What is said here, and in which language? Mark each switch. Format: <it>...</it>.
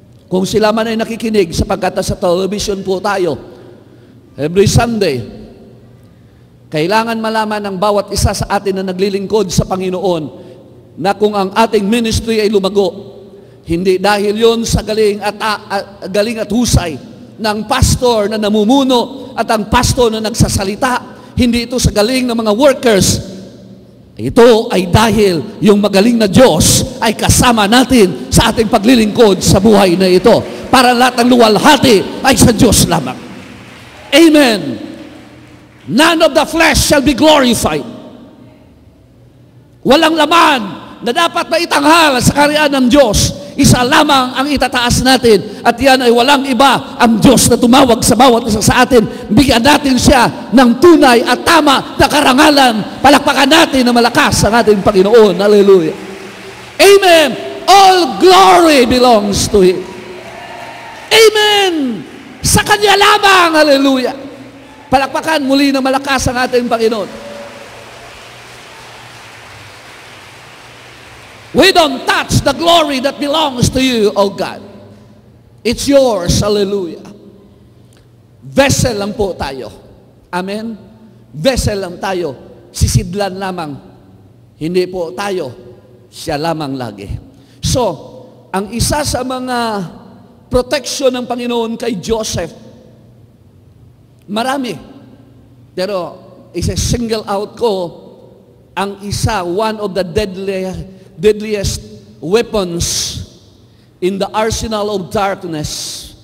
<tl>Kung sila man ay nakikinig, sapagkat sa television po tayo, every Sunday, kailangan malaman ng bawat isa sa atin na naglilingkod sa Panginoon na kung ang ating ministry ay lumago, hindi dahil yon sa galing at husay ng pastor na namumuno at ang pastor na nagsasalita, hindi ito sa galing ng mga workers. Ito ay dahil yung magaling na Diyos ay kasama natin sa ating paglilingkod sa buhay na ito. Para lahat ng luwalhati ay sa Diyos lamang. Amen.</tl> <en>None of the flesh shall be glorified.</en> <tl>Walang laman na dapat maitanghal sa kaharian ng Diyos. Isa lamang ang itataas natin at yan ay walang iba, ang Diyos na tumawag sa bawat isa sa atin. Bigyan natin siya ng tunay at tama na karangalan. Palakpakan natin na malakas ang ating Panginoon. Hallelujah. Amen.</tl> <en>All glory belongs to Him. Amen.</en> <tl>Sa Kanya lamang. Hallelujah. Palakpakan muli na malakas ang ating Panginoon.</tl> <en>We don't touch the glory that belongs to you, oh God. It's yours.</en> <tl>Hallelujah. Vessel lang po tayo. Amen? Vessel lang tayo. Sisidlan lamang. Hindi po tayo. Siya lamang lagi. So, ang isa sa mga protection ng Panginoon kay Joseph, marami. Pero, isa-single out ko, ang isa,</tl> <en>one of the deadliest weapons in the arsenal of darkness.</en>